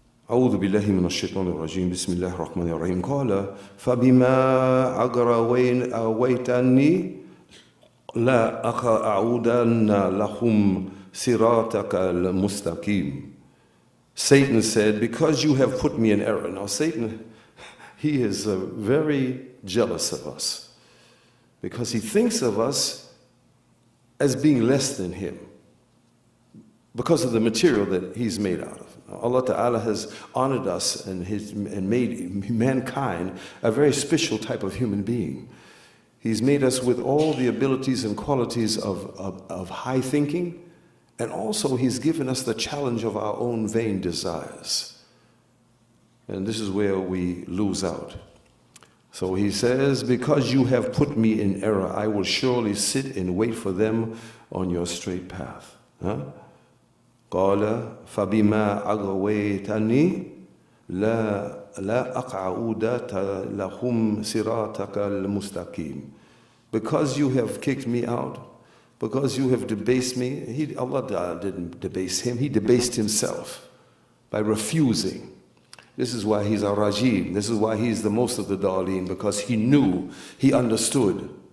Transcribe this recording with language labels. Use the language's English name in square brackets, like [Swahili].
[Arabic] أعوذ بالله من الشيطان الرجيم بسم الله الرحمن الرحيم قال فبما أغويتني لا أقعدن لهم صراطك المستقيم. [English] Satan said, because you have put me in error. Now Satan, he is very jealous of us because he thinks of us as being less than him because of the material that he's made out of. Allah Ta'ala has honored us and made mankind a very special type of human being. He's made us with all the abilities and qualities of high thinking, and also He's given us the challenge of our own vain desires. And this is where we lose out. So He says, because you have put me in error, I will surely sit and wait for them on your straight path. [Arabic] قال فبما أغويتني لا أقعد لهم صراطك المستقيم. [English] Because you have kicked me out, because you have debased me. Allah didn't debase Him, He debased Himself by refusing. This is why He's Ar-Rajim. This is why He's the most of the Daleen, because He knew, He understood.